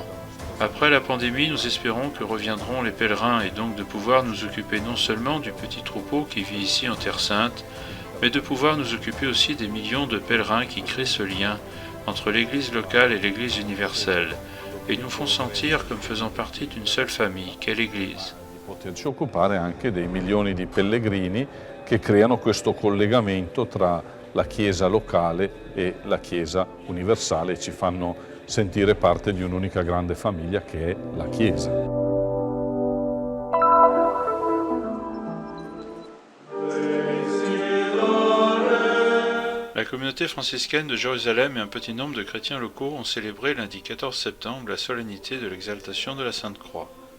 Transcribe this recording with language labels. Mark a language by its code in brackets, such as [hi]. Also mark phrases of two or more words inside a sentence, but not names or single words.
[fr] Après la pandémie, nous espérons que reviendront les pèlerins et donc de pouvoir nous occuper non seulement du petit troupeau qui vit ici en Terre Sainte, mais de pouvoir nous occuper aussi des millions de pèlerins qui créent ce lien entre l'Église locale et l'Église universelle, et nous font sentir comme faisant partie d'une seule famille, qu'est l'Église. [it] Poterci occupare anche dei milioni di pellegrini che creano questo collegamento tra la Chiesa locale e la Chiesa universale e ci fanno sentire parte di un'unica grande famiglia che è la Chiesa. [fr] La communauté franciscaine de Jérusalem et un petit nombre de chrétiens locaux ont célébré lundi 14 septembre la solennité de l'exaltation de la Sainte Croix.